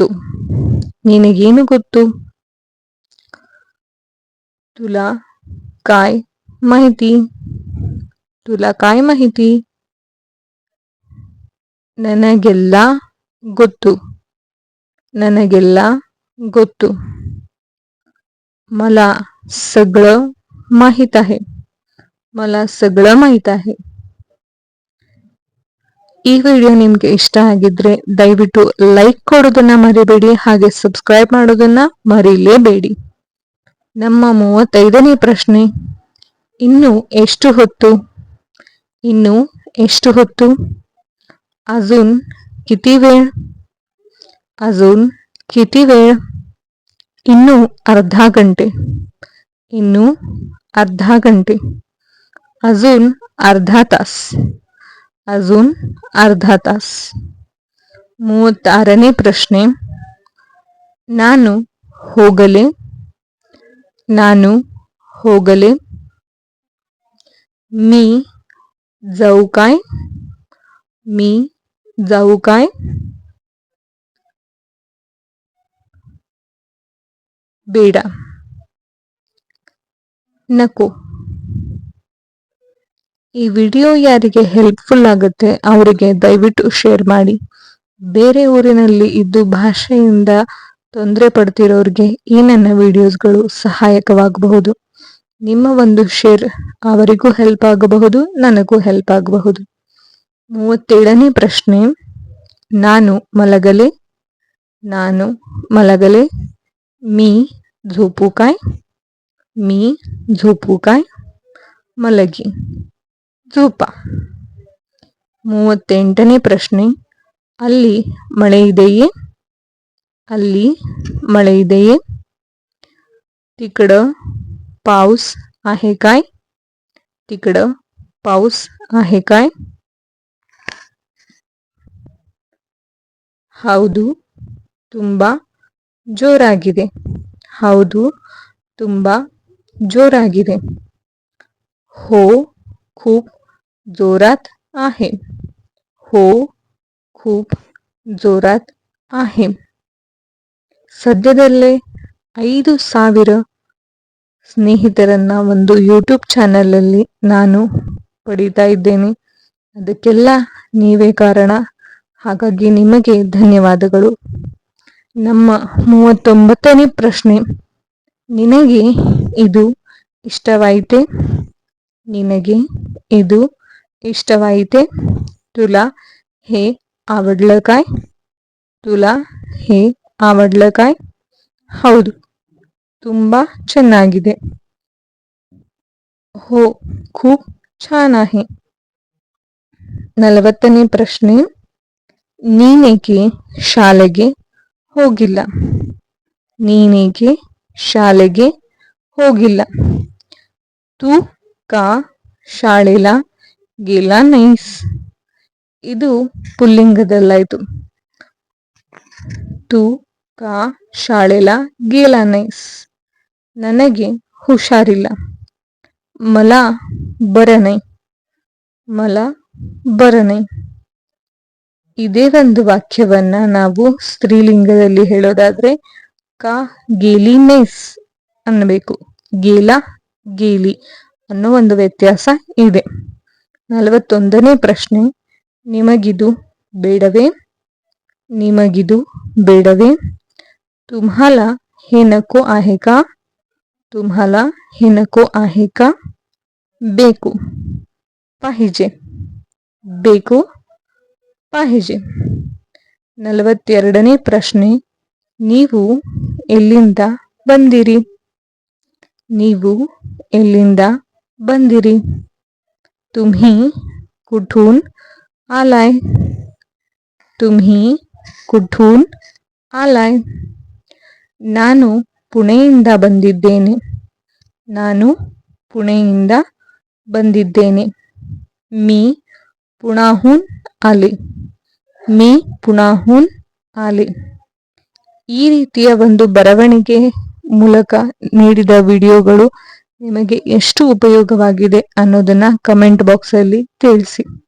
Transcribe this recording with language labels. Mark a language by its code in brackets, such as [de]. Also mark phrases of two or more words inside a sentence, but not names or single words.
[kn] ನಿನಗೇನು ಗೊತ್ತು? [mr] तुला काय माहिती? तुला काय माहिती? [kn] ನನಗೆಲ್ಲ ಗೊತ್ತು. ನನಗೆಲ್ಲ ಗೊತ್ತು. [mr] मला सगळं माहित आहे. मला सगळं माहित आहे. [kn] ಈ ವಿಡಿಯೋ ನಿಮಗೆ ಇಷ್ಟ ಆಗಿದ್ರೆ ದಯವಿಟ್ಟು ಲೈಕ್ ಕೊಡೋದನ್ನ ಮರಿಬೇಡಿ, ಹಾಗೆ ಸಬ್ಸ್ಕ್ರೈಬ್ ಮಾಡೋದನ್ನ ಮರಿಲೇಬೇಡಿ. ನಮ್ಮ 35ನೇ ಪ್ರಶ್ನೆ. ಇನ್ನು ಎಷ್ಟು ಹೊತ್ತು? ಇನ್ನು ಎಷ್ಟು ಹೊತ್ತು? [mr] अजून किती वेळ? अजून किती वेळ? [kn] ಇನ್ನು ಅರ್ಧ ಗಂಟೆ. ಇನ್ನು ಅರ್ಧ ಗಂಟೆ. [mr] अजून अर्धा तास. अजून अर्धा तास. [kn] 36ನೇ ಪ್ರಶ್ನೆ. ನಾನು ಹೋಗಲೆ. ನಾನು ಹೋಗಲೆ. [mr] मी जाऊ काय. मी जाऊ काय. [kn] ಬೇಡ. [mr] नको. [kn] ಈ ವಿಡಿಯೋ ಯಾರಿಗೆ ಹೆಲ್ಪ್ಫುಲ್ ಆಗುತ್ತೆ ಅವರಿಗೆ ದಯವಿಟ್ಟು ಶೇರ್ ಮಾಡಿ. ಬೇರೆ ಊರಿನಲ್ಲಿ ಇದ್ದು ಭಾಷೆಯಿಂದ ತೊಂದರೆ ಪಡ್ತಿರೋರಿಗೆ ಈ ನನ್ನ ವಿಡಿಯೋಸ್ಗಳು ಸಹಾಯಕವಾಗಬಹುದು. ನಿಮ್ಮ ಒಂದು ಶೇರ್ ಅವರಿಗೂ ಹೆಲ್ಪ್ ಆಗಬಹುದು, ನನಗೂ ಹೆಲ್ಪ್ ಆಗಬಹುದು. 37ನೇ ಪ್ರಶ್ನೆ. ನಾನು ಮಲಗಲೆ. ನಾನು ಮಲಗಲೆ. [mr] मी झोपू काय. मी झोपू काय. [kn] ಮಲಗಿ. झोपा. 38ನೇ ಪ್ರಶ್ನೆ. ಅಲ್ಲಿ ಮಳೆ ಇದೆಯೇ. ಅಲ್ಲಿ ಮಳೆ ಇದೆಯೇ. [mr] तिकडं पाऊस आहे काय. तिकडं पाऊस आहे काय. [kn] ಹೌದು ತುಂಬಾ ಜೋರಾಗಿದೆ. ಹೌದು ತುಂಬಾ ಜೋರಾಗಿದೆ. [mr] हो खूप जोरात आहे. हो खूप जोरात आहे. [kn] ಸದ್ಯದಲ್ಲೇ 5,000 ಸ್ನೇಹಿತರನ್ನ ಒಂದು ಯೂಟ್ಯೂಬ್ ಚಾನೆಲ್ ಅಲ್ಲಿ ನಾನು ಪಡಿತಾ ಇದ್ದೇನೆ. ಅದಕ್ಕೆಲ್ಲ ನೀವೇ ಕಾರಣ. ಹಾಗಾಗಿ ನಿಮಗೆ ಧನ್ಯವಾದಗಳು. ನಮ್ಮ 39ನೇ ಪ್ರಶ್ನೆ. ನಿನಗೆ ಇದು ಇಷ್ಟವಾಯಿತೆ. ನಿನಗೆ ಇದು ಇಷ್ಟವಾಯಿತೆ. [mr] तुला हे आवडलं काय. तुला हे आवडलं काय. [kn] ಹೌದು ತುಂಬಾ ಚೆನ್ನಾಗಿದೆ. [mr] हो खूप छान आहे. [kn] 40ನೇ ಪ್ರಶ್ನೆ. ನೀನೇಕೆ ಶಾಲೆಗೆ ಹೋಗಿಲ್ಲ. ನೀನೇಕೆ ಶಾಲೆಗೆ ಹೋಗಿಲ್ಲ. [mr] तू का शाळेला गेला नाहीस. [kn] ಇದು ಪುಲ್ಲಿಂಗದಲ್ಲಾಯ್ತು. [mr] तू का शाळेला गेला नाहीस. [kn] ನನಗೆ ಹುಷಾರಿಲ್ಲ. [mr] मला बरं नाही. मला बरं नाही. [kn] ಇದೇ ಒಂದು ವಾಕ್ಯವನ್ನ ನಾವು ಸ್ತ್ರೀಲಿಂಗದಲ್ಲಿ ಹೇಳೋದಾದ್ರೆ [mr] का गेली नाहीस [kn] ಅನ್ನಬೇಕು. [mr] गेला गेली [kn] ಅನ್ನೋ ಒಂದು ವ್ಯತ್ಯಾಸ ಇದೆ. 41ನೇ ಪ್ರಶ್ನೆ. ನಿಮಗಿದು ಬೇಡವೇ. ನಿಮಗಿದು ಬೇಡವೇ. [mr] तुम्हाला हे नको आहे का. तुम्हाला हे नको आहे का. [kn] ಬೇಕು पाहिजे. ಬೇಕು पाहिजे. 42ನೇ ಪ್ರಶ್ನೆ. ನೀವು ಎಲ್ಲಿಂದ ಬಂದಿರಿ. ನೀವು ಎಲ್ಲಿಂದ ಬಂದಿರಿ. [mr] तुम्ही कुठून आलाय. तुम्ही कुठून आलाय. [kn] ನಾನು ಪುಣೆಯಿಂದ ಬಂದಿದ್ದೇನೆ. ನಾನು ಪುಣೆಯಿಂದ ಬಂದಿದ್ದೇನೆ. [mr] मी पुण्याहून आले. मी पुण्याहून आले. [kn] ಈ ರೀತಿಯ ಒಂದು ಬರವಣಿಗೆ ಮೂಲಕ ನೀಡಿದ ವಿಡಿಯೋಗಳು ನಿಮಗೆ ಎಷ್ಟು ಉಪಯೋಗವಾಗಿದೆ ಅನ್ನೋದನ್ನ ಕಮೆಂಟ್ ಬಾಕ್ಸ್ ಅಲ್ಲಿ ತಿಳಿಸಿ.